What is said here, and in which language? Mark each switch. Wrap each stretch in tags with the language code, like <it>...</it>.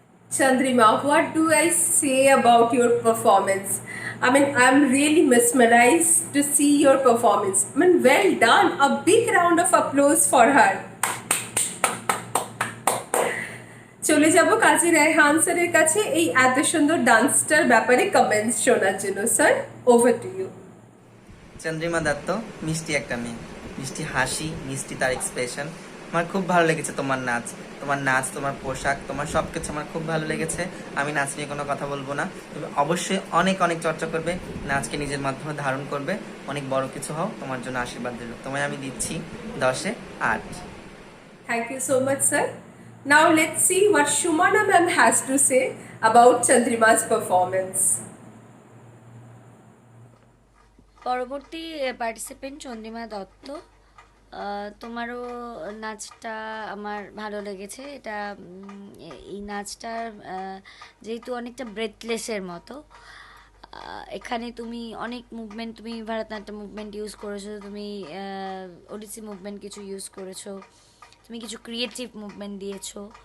<en>Chandrima, what do I say about your performance? I mean, I'm really mesmerized to see your performance. I mean, well done. A big round of applause for her.</en> <bn>চলে যাব কাজী রায়হান স্যারের কাছে এই এত সুন্দর ডান্সটার ব্যাপারে comments শোনার জন্য।</bn> <en>Sir, over to you.</en> <bn>Chandrima Dutta মিষ্টি একটা মেয়ে, মিষ্টি হাসি, মিষ্টি তার এক্সপ্রেশন। আমার খুব ভালো লেগেছে তোমার নাচ, তোমার পোশাক, তোমার সব কিছু আমার খুব ভালো লেগেছে। আমি নাচ নিয়ে কোনো কথা বলবো না, তুমি অবশ্যই অনেক অনেক চর্চা করবে, নাচকে নিজের মাধ্যমে ধারণ করবে, অনেক বড় কিছু হও। তোমার জন্য আশীর্বাদ দিল। তোমায় আমি দিচ্ছি 10-এ 8।</bn> <en>Thank you so much, sir. Now let's see what Shumana ma'am has to say about Chandrima's performance.</en> <bn>পরবর্তী পার্টিসিপেন্ট চন্দ্রিমা দত্ত, তোমারও নাচটা আমার ভালো লেগেছে। এটা এই নাচটার যেহেতু অনেকটা ব্রেথলেসের মতো, এখানে তুমি অনেক মুভমেন্ট, তুমি ভারতনাট্যম মুভমেন্ট ইউজ করেছো, তুমি ওডিসি মুভমেন্ট কিছু ইউজ করেছো, তুমি কিছু ক্রিয়েটিভ মুভমেন্ট দিয়েছো।</bn>